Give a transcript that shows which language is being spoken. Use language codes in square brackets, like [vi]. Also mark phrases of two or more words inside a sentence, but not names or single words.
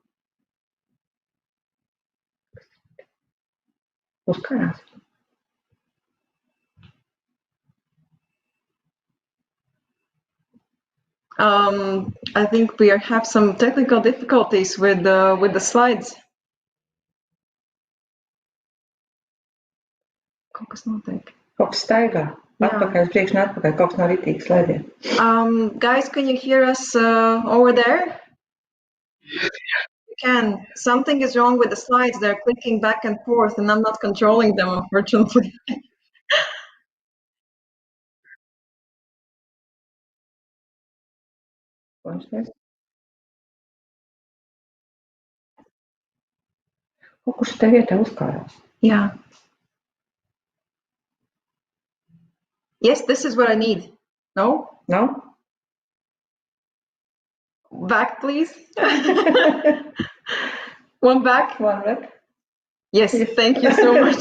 [en] I think we have some technical difficulties with the slides. [lv] Kaut kas notiek. Kaut kas staigā. Atpakaļ, priekš un atpakaļ. Kaut kas nav ritīgi slaidiem. [en] Guys, can you hear us over there? You can. Something is wrong with the slides. They're clicking back and forth, and I'm not controlling them, unfortunately. [lv] Kaut kur šitā vietā uzkārās. [en] Yeah. Yes, this is what I need. No? No? Back, please. One back. One back. Yes, thank you so much.